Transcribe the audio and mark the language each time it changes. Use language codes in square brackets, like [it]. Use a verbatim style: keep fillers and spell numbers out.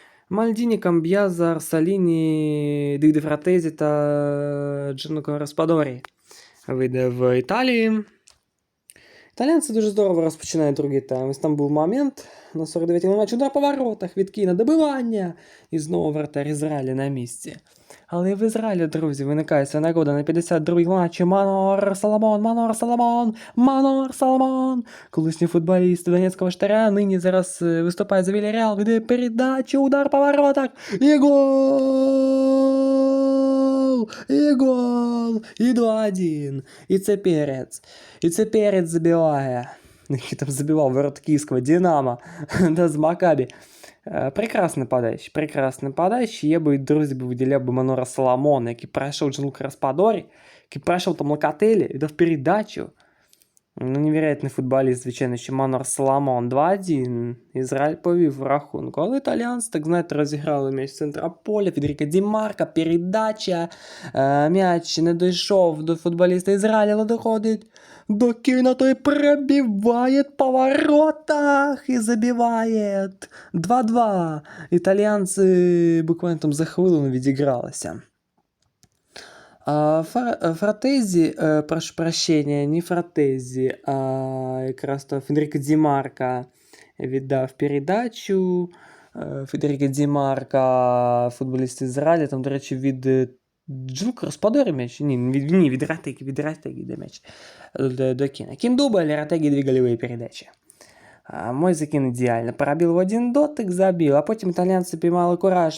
[uk] Мальдіні, Камб'яза, Арсаліні, Діде Фратезі та Джануко Распадорі вийде в Італії. Італіянці дуже здорово розпочинають другий тайм. Ось там був момент на сорок дев'ятій матч. Удар по воротах від Кіна, добивання. І знову вратар Ізраїля на місці. Але в Ізраїлі, друзі, виникає ця нагода на п'ятдесят другій матчі. Манор Соломон, Манор Соломон, Манор Соломон. Колишній футболіст Донецького Штаря нині зараз е, виступає за Вільяреал. Веде передачу, удар по воротах. І гол! І гол! І два один. І це перець. І це перець забиває. [ru] там забивал ворот киевского «Динамо», да, с «Макаби». [uk] Прекрасна подача, прекрасна подача. Я би, друзі, виділяв би Манора Соломона, який пройшов Джанлука Распадорі, який пройшов там Локателі і дав передачу. Ну, невероятний футболіст, звичайно, ще Манор Соломон. два один, Ізраїль повів рахунку. Але італіанці, так знаєте, розіграли м'яч з центра поля. Федеріко Ді Марко, передача. М'яч не дійшов до футболіста Ізраїля, але доходить до Кіна, той пробиває по воротах і забиває. два-два. Італіанці буквально там за хвилину відігралися. А, Фар... [ru] Фратези, э, прошу прощения, не Фратези, а как раз то Федерико Ди Марко, видав передачу. [uk] Федерико Ди Марко, футболіст Ізраїля, там, до речі, від Джанлука Распадорі м'яч, ні, не, від Ратеги, від Ратеги, да, м'яч до, до Кіна. Кін дубль, Ратеги дві голеві передачі. А мой закин ідеально. Пробив в один дотик, забив, а потім італіянці піймали кураж.